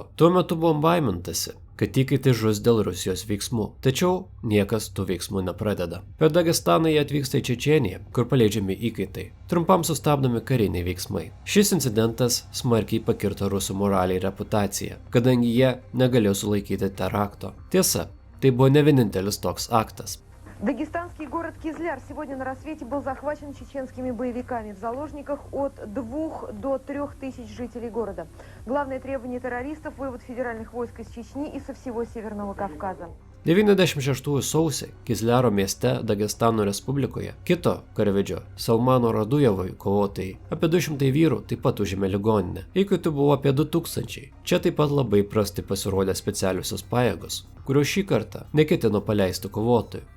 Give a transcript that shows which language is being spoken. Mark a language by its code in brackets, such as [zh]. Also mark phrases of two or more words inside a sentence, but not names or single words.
[lt] Tuo metu buvo baimintasi, kad įkaitai žus dėl Rusijos veiksmų, tačiau niekas tų veiksmų nepradeda. Per Dagestaną jie atvyksta į Čečėniją, kur paleidžiami įkaitai. Trumpam sustabdomi kariniai veiksmai. Šis incidentas smarkiai pakirto rusų moralę ir reputaciją, kadangi jie negalėjo sulaikyti terakto. Tiesa, tai buvo ne vienintelis toks aktas. [ru] Дагестанский город Кизляр сегодня на рассвете был захвачен чеченскими боевиками. В заложниках от 2 до 3 тысяч жителей города. Главное требование террористов – вывод федеральных войск из Чечни и со всего Северного Кавказа. [lt] 96 sausį Kizliaro mieste Dagestano Respublikoje kito karvedžio Salmano Radujevoj kovotojai apie 200 vyrų taip pat užėmė ligoninę. Įkaitų buvo apie 2000. Čia taip pat labai prastai pasirodė specialiosios pajėgos, kurios šį kartą neketino paleisti kovotojų.